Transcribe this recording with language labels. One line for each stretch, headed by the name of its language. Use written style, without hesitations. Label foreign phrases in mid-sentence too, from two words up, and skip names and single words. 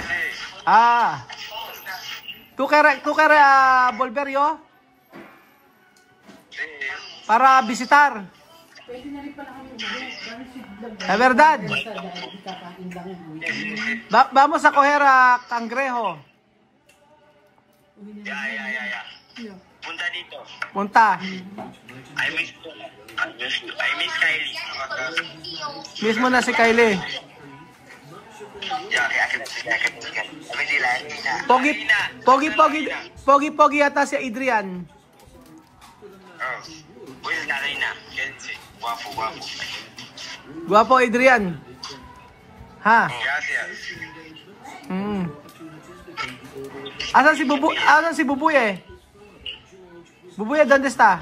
Spanish: Ah. ¿Tú quieres volver yo? Sí. Para visitar. La verdad. Vamos a coger a cangrejo. Ya.
Filipino: Punta dito. Punta.
English: I miss Kylie.
Filipino: Mismo na si Kylie. Ya, Pogi yata si Adrian.
Spanish: Pues la reina. Guapo.
Filipino: Guwapo Adrian. Ha?
Spanish: Gracias.
Filipino: Asan si Bubuy eh?
Spanish: Bubuy, ¿dónde está?